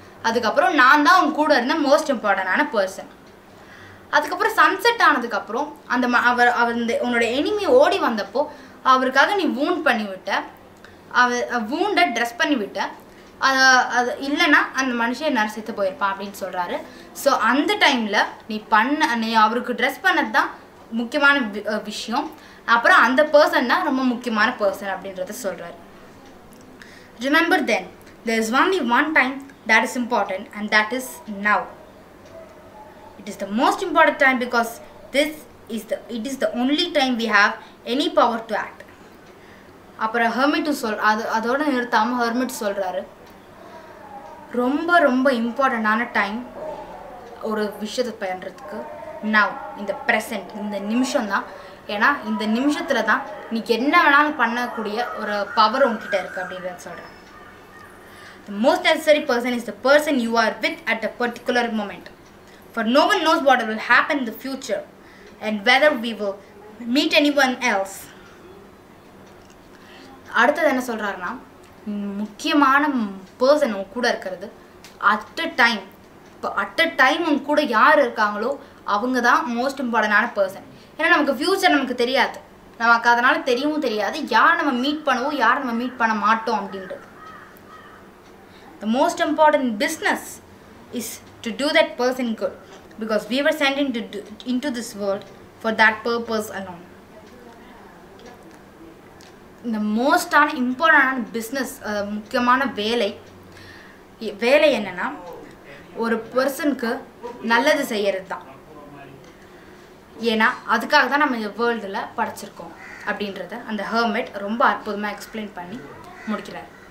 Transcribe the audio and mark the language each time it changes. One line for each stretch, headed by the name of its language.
Tamil: அதுக்கப்புறம் நான் தான் உன் கூட இருந்த மோஸ்ட் இம்பார்ட்டண்டான பர்சன். அதுக்கப்புறம் சன்செட் ஆனதுக்கப்புறம் உன்னோட எனிமி ஓடி வந்தப்போ அவருக்காக நீ வூண்ட் பண்ணிவிட்ட, வூண்டை ட்ரெஸ் பண்ணிவிட்ட. அது இல்லைன்னா அந்த மனுஷன் நேரம் செத்து போயிருப்பான் அப்படின்னு சொல்கிறாரு. ஸோ அந்த டைமில் நீ அவருக்கு ட்ரெஸ் பண்ணது தான் முக்கியமான விஷயம். அப்புறம் அந்த பர்சன் தான் ரொம்ப முக்கியமான பர்சன் அப்படின்றத சொல்கிறாரு.
English: Remember then, there is only one time that is important, and that is now. It is the most important time because it is the only time we have any power to act.
Tamil: அப்புறம் hermit அதோட நிறுத்தாமல் hermit சொல்கிறாரு, ரொம்ப ரொம்ப இம்பார்ட்டண்டான time ஒரு விஷயத்தை பண்ணுறதுக்கு நவ், இந்த ப்ரெசன்ட், இந்த நிமிஷம் தான். ஏன்னா இந்த நிமிஷத்தில் தான் நீ என்ன வேணாலும் பண்ணக்கூடிய ஒரு பவர் உங்ககிட்ட இருக்குது அப்படின்றத சொல்கிறேன்.
English: The most necessary person is the person you are with at a particular moment. For no one knows what will happen in the future and whether we will meet anyone else.
Tamil: அடுத்தது என்ன சொல்கிறாருன்னா, முக்கியமான person உங்க கூட இருக்கிறது at a time உங்க கூட யார் இருக்காங்களோ அவங்க தான் மோஸ்ட் இம்பார்ட்டண்டான பர்சன். ஏன்னா நமக்கு ஃப்யூச்சர் நமக்கு தெரியாது, நமக்கு அதனால் தெரியவும் தெரியாது யார் நம்ம மீட் பண்ணுவோம் யார் நம்ம மீட் பண்ண மாட்டோம் அப்படின்றது.
English: The most important business is to do that person good because we were sent into this world for that purpose alone.
Tamil: இந்த மோஸ்டான இம்பார்ட்டண்டான பிஸ்னஸ், முக்கியமான வேலை என்னென்னா ஒரு பர்சனுக்கு நல்லது செய்கிறது தான். ஏன்னா அதுக்காக தான் நம்ம இந்த வேர்ல்டில் படைச்சிருக்கோம் அப்படின்றத அந்த ஹெர்மிட் ரொம்ப அற்புதமாக எக்ஸ்பிளைன் பண்ணி முடிக்கிறார்.